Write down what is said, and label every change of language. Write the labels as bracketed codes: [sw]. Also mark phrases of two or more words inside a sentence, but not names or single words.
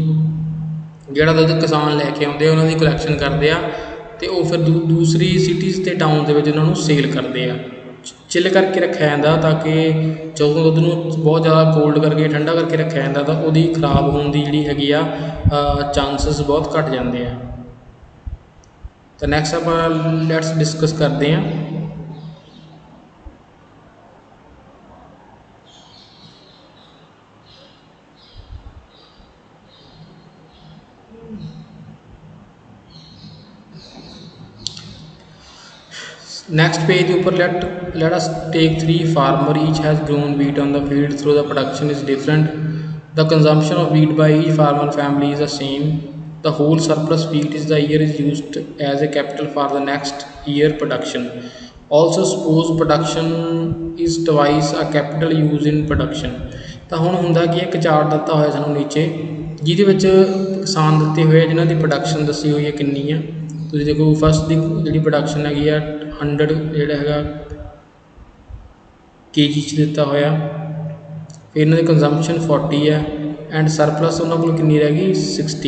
[pa] ਜਿਹੜਾ ਦੁੱਧ ਕਿਸਾਨ ਲੈ ਕੇ ਆਉਂਦੇ ਆ ਉਹਨਾਂ ਦੀ ਕਲੈਕਸ਼ਨ ਕਰਦੇ ਆ ਅਤੇ ਉਹ ਫਿਰ ਦੂਸਰੀ ਸਿਟੀਜ਼ ਅਤੇ ਟਾਊਨ ਦੇ ਵਿੱਚ ਉਹਨਾਂ ਨੂੰ ਸੇਲ ਕਰਦੇ ਆ। ਚਿੱਲ ਕਰਕੇ ਰੱਖਿਆ ਜਾਂਦਾ ਤਾਂ ਕਿ ਜਦੋਂ ਦੁੱਧ ਨੂੰ ਬਹੁਤ ਜ਼ਿਆਦਾ ਕੋਲਡ ਕਰਕੇ ਠੰਡਾ ਕਰਕੇ ਰੱਖਿਆ ਜਾਂਦਾ ਤਾਂ ਉਹਦੀ ਖਰਾਬ ਹੋਣ ਦੀ ਜਿਹੜੀ ਹੈਗੀ ਆ ਚਾਂਸਿਸ ਬਹੁਤ ਘੱਟ ਜਾਂਦੇ ਆ। ਤਾਂ ਨੈਕਸਟ ਆਪਾਂ [en] let's discuss [pa] ਕਰਦੇ ਹਾਂ [en] next page [pa] ਦੇ ਉੱਪਰ [en] let us take 3 farmer each has grown wheat on the field through the production is different. The consumption of wheat by each farmer family is the same. The whole surplus wheat is the year is used as a capital for the next year production. Also suppose production is twice a capital used in production. [pa] ਤਾਂ ਹੁਣ ਹੁੰਦਾ ਕਿ ਇੱਕ ਚਾਰਟ ਦਿੱਤਾ ਹੋਇਆ ਸਾਨੂੰ ਨੀਚੇ ਜਿਹਦੇ ਵਿੱਚ ਕਿਸਾਨ ਦਿੱਤੇ ਹੋਏ ਜਿਨ੍ਹਾਂ ਦੀ ਪ੍ਰੋਡਕਸ਼ਨ ਦੱਸੀ ਹੋਈ ਹੈ ਕਿੰਨੀ ਆ। ਤੁਸੀਂ ਦੇਖੋ ਫਸਟ ਦੀ ਜਿਹੜੀ ਪ੍ਰੋਡਕਸ਼ਨ ਹੈਗੀ ਆ 100 ਜਿਹੜਾ ਹੈਗਾ kg 'ਚ ਦਿੱਤਾ ਹੋਇਆ। ਫਿਰ ਇਹਨਾਂ ਦੀ ਕੰਜ਼ੰਪਸ਼ਨ 40 ਹੈ ਐਂਡ ਸਰਪਲਸ ਉਹਨਾਂ ਕੋਲ ਕਿੰਨੀ ਰਹਿ ਗਈ 60।